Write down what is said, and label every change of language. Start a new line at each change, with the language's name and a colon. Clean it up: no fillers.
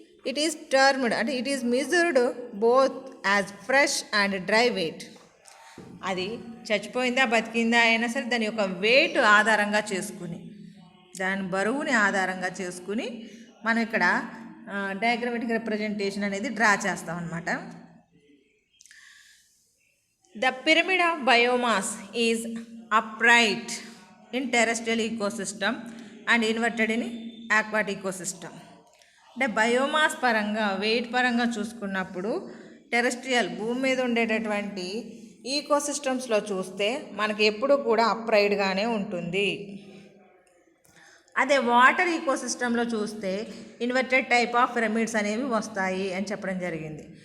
English: It is termed, and it is measured both as fresh and dry weight.
Telugu: అది చచ్చిపోయిందా బతికిందా అయినా సరే దాని యొక్క వెయిట్ ఆధారంగా చేసుకుని దాని బరువుని ఆధారంగా చేసుకుని మనం ఇక్కడ డయాగ్రమాటిక్ రిప్రజెంటేషన్ అనేది డ్రా చేస్తాం అన్నమాట.
English: The pyramid of biomass is upright in terrestrial ecosystem and inverted in aquatic ecosystem.
Telugu: అంటే బయోమాస్ పరంగా వెయిట్ పరంగా చూసుకున్నప్పుడు టెరెస్ట్రియల్ భూమి మీద ఉండేటటువంటి ఈకోసిస్టమ్స్లో చూస్తే మనకి ఎప్పుడు కూడా అప్రైడ్గానే ఉంటుంది. అదే వాటర్ ఈకోసిస్టంలో చూస్తే
English: inverted type of pyramids
Telugu: అనేవి వస్తాయి అని చెప్పడం జరిగింది.